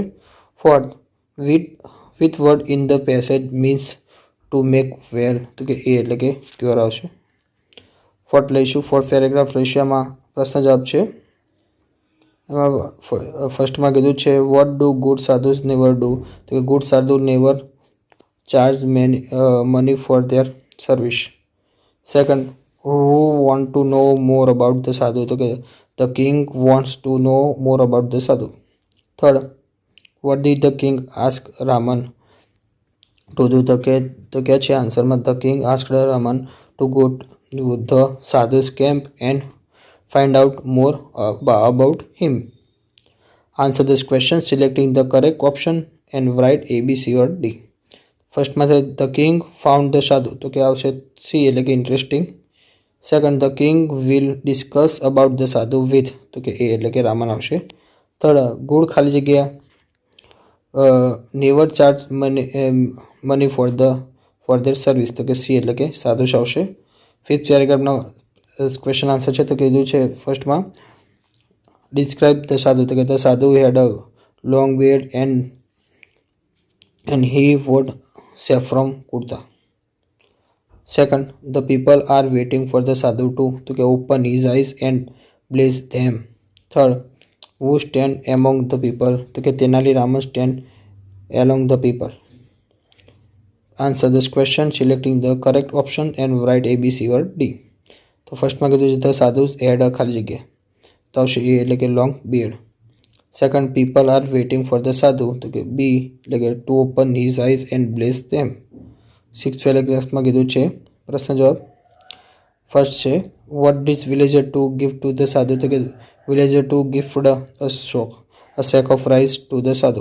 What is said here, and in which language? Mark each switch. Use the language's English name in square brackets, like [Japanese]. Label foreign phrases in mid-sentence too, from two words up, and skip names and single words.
[English] fourth with word in the passage means to make well? [Gujarati] તો કે એ એટલે કે ક્યોર આવશે. ફોર્થ લઈશું. [English] fourth paragraph [Gujarati] લઈશું. એમાં પ્રશ્ન જવાબ છે. એમાં ફર્સ્ટમાં કીધું છે [English] what do good sadhus never do? [Gujarati] તો કે [English] good sadhu never charge money for their service. Second, who want to know more about the sadhu? [Gujarati] તો કે [English] the king wants to know more about the sadhu. Third, what did the king ask Raman to do? [Gujarati] તો કે છે આન્સરમાં [English] the king asked Raman to go to the sadhu's camp and find out more about him. Answer this question selecting the correct option and write A, B, C or D. [Gujarati] ફર્સ્ટમાં છે [English] the king found the sadhu, [Gujarati] તો કે આવશે સી એટલે કે ઇન્ટરેસ્ટિંગ. [English] second, the king will discuss about the sadhu with, [Gujarati] તો કે એ એટલે કે રામન આવશે. [English] third, good [Gujarati] ખાલી જગ્યા [English] never charge money for their service, [Gujarati] તો કે સી એટલે કે સાધુ આવશે. ફિફ્થ પેરેગ્રાફનો ક્વેશ્ચન આન્સર છે તો કીધું છે ફર્સ્ટમાં [English] describe the sadhu, [Gujarati] તો કે [English] the sadhu had a long beard and he wore saffron kurta. Second, the people are waiting for the sadhu to open his eyes and bless them. Third, who stand among the people, to Tenali Raman stand along the people. Answer this question selecting the correct option and write A, B, C or D. [Gujarati] તો ફર્સ્ટમાં કીધું છે [English] the sadhu had a [Gujarati] ખાલી જગ્યા, તો આવશે એ એટલે કે [English] long beard. second, people are waiting for the sadhu, [Gujarati] તો કે બી એટલે કે [English] to open his eyes and bless them. six paragraphમાં [Gujarati] કીધું છે પ્રશ્ન જવાબ. ફર્સ્ટ છે [English] what does villager to gift to the sadhu, [Gujarati] તો કે [English] villager to gift a sack of rice to the sadhu.